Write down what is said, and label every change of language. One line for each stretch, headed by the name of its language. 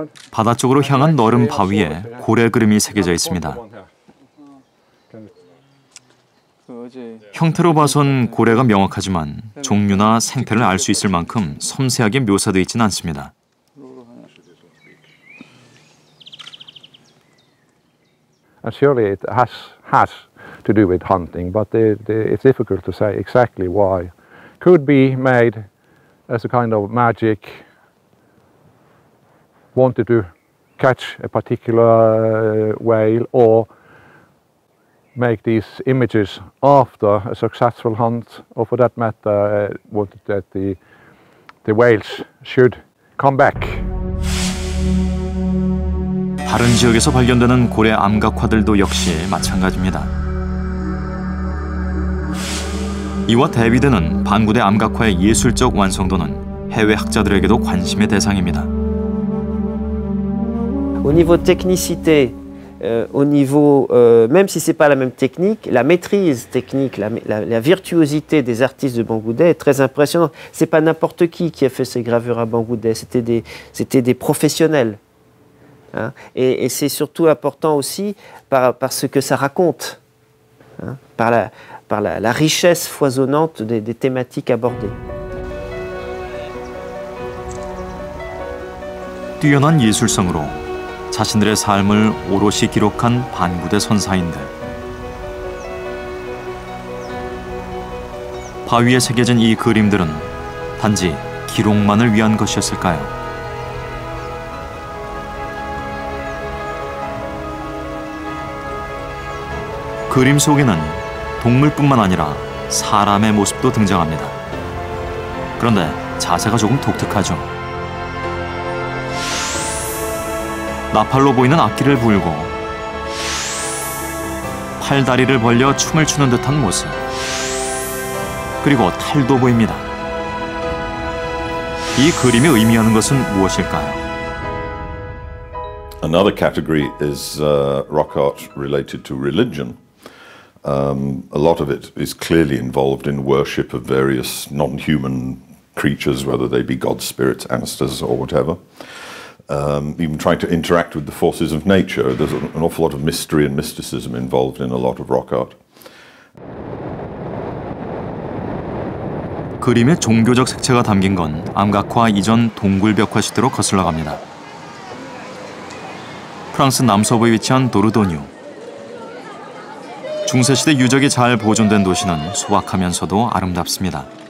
Korean: 바다 쪽으로 향한 너른 바위에 고래 그림이 새겨져 있습니다. 형태로 봐선 고래가 명확하지만 종류나 생태를 알 수 있을 만큼 섬세하게 묘사되어 있지는 않습니다.
English: And surely it has to do with hunting, but it's difficult to say exactly why. Could be made as a kind of magic, wanted to catch a particular whale or make these images after a successful hunt, or for that matter, wanted that the whales should come back.
Korean: 다른 지역에서 발견되는 고래 암각화들도 역시 마찬가지입니다. 이와 대비되는 반구대 암각화의 예술적 완성도는 해외 학자들에게도 관심의 대상입니다.
French: Au niveau technicité, au niveau, même si c'est pas la même technique, la maîtrise technique, la virtuosité des artistes de Bangoudet est très impressionnante. C'est pas n'importe qui a fait ces gravures à Bangoudet, c'était des professionnels. Hein? Et c'est surtout important aussi par ce que ça raconte, hein? par la richesse foisonnante des thématiques abordées.
Korean: 뛰어난 예술성으로 자신들의 삶을 오롯이 기록한 반구대 선사인들. 바위에 새겨진 이 그림들은 단지 기록만을 위한 것이었을까요? 그림 속에는 동물뿐만 아니라 사람의 모습도 등장합니다. 그런데 자세가 조금 독특하죠. 나팔로 보이는 악기를 불고 팔다리를 벌려 춤을 추는 듯한 모습. 그리고 탈도 보입니다. 이 그림이 의미하는 것은 무엇일까요?
English: Another category is rock art related to religion. A lot of it is clearly involved in worship of various non-human creatures, whether they be gods, spirits, ancestors, or whatever. Even trying to interact with the forces of nature. There's an awful lot of mystery and mysticism involved in a lot of rock art.
Korean: 그림의 종교적 색채가 담긴 건 암각화 이전 동굴벽화 시대로 거슬러 갑니다. 프랑스 남서부에 위치한 도르도뉴. 중세시대 유적이 잘 보존된 도시는 소박하면서도 아름답습니다.